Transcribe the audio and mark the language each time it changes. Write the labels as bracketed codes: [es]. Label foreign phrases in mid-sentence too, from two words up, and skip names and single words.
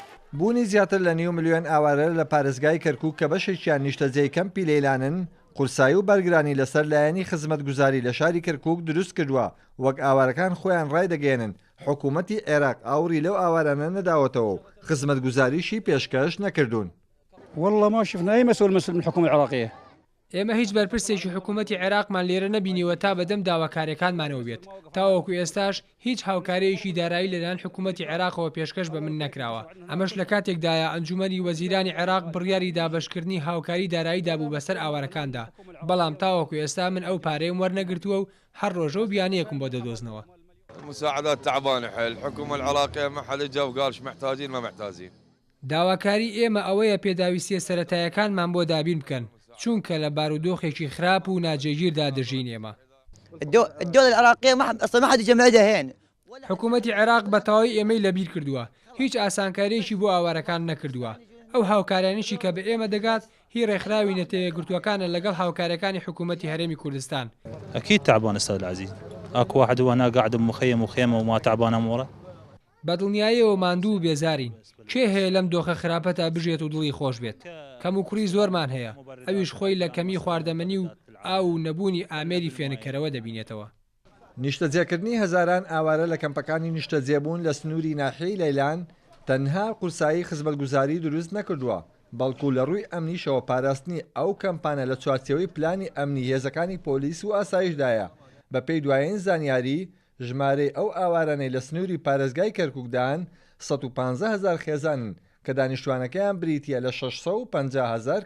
[ckb] بوونی زیاتر لە 9 ملیۆن ئاوارە لە پارێزگای کەرکووک کە بەشێکیان نیشتەجێی کەمپی لەیلانن قورسایی و بەرگرانی لەسەر لایەنی خزمەتگوزاری لە شاری کەرکووک دروست کردووە وەک ئاوارەکان خۆیان ڕایدەگەێنن حکوومەتی عێراق ئاوری لەو ئاوارانە نەداوەتەوە و خزمەتگوزاریشی پێشکەش نەکردوون. [ar] والله ما شفنا أي مسؤول من الحكومة العراقية. [ckb] ئێمە هیچ بەرپرسێکی حکوومەتی عێراقمان لێرە نەبینیوە تا بەدەم داواکاریەکانمانەوە بێت تاوەکو ئێستاش هیچ هاوکارەیەکی دارایی لەلایەن حکوومەتی عێراقەوە پێشکەش بە من نەکراوە ئەمەش لە کاتێکدایە ئەنجومەنی وەزیرانی عێراق بڕیاری دابەشکردنی هاوکاری داراییدا بوو بەسەر ئاوارەکاندا بەڵام تاوەکو ئێستا من ئەو پارەیم وەرنەگرتووە و هەر ڕۆژە و بیانیەکم بۆ دەدۆزنەوە. [ar] المساعدات تعبانة حيل الحكومة العراقية ما حد جا وقالش محتاجين ما محتاجين. [ckb] داواکاری ئێمە ئەوەیە پێداویستیە سەرەتایەکانمان بۆ دابین بکەن چونکە لە بارودۆخێکی خراپ و ناجێگیردا دەژین ئێمە. [ar] الدولة العراقية ما حد جمعها هين. [ckb] حکوومەتی عێراق بەتەواوی ئێمەی لەبیر کردووە هیچ ئاسانکاریەکی بۆ ئاوارەکان نەکردووە ئەو هاوکارانیشی کە بە ئێمە دەگات هی ڕێکخراوی نەتەوەیەکگرتووەکانە لەگەڵ هاوکارەکانی حکوومەتی هەرێمی کوردستان. [ar] أكيد تعبان أستاذ العزيز. أكو واحد وأنا قاعد بمخيم وخيمة وما تعبان أموره. [ckb] بەدڵنیاییەوە ماندوو و بێزارین کێ هەیە لەم دۆخە خراپەتە بژێت و دڵی خۆش بێت کەم و کوڕی زۆرمان هەیە ئەویش خۆی لە کەمی خواردەمەنی و ئاو و نەبوونی ئامێری فێنکەرەوە دەبینێتەوە. نیشتەجێکردنی هەزاران ئاوارە لە کەمپەکانی نیشتەجێبوون لە سنووری ناحیەی لەیلان تەنها قورسایی خزمەتگوزاری دروست نەکردووە بەڵکو لە ڕووی ئەمنیشەوە پاراستنی ئەو کەمپانە لە چوارچێوەی پلانی ئەمنی هێزەکانی پۆلیس و ئاسایشدایە بە پێی دوایین زانیاری ژمارەی ئەو ئاوارانەی لە سنووری پارێزگای کەرکووکدان 115,000 خێزانن کە دانیشتوانەکەیان بریتیە لە 650,000 کەس.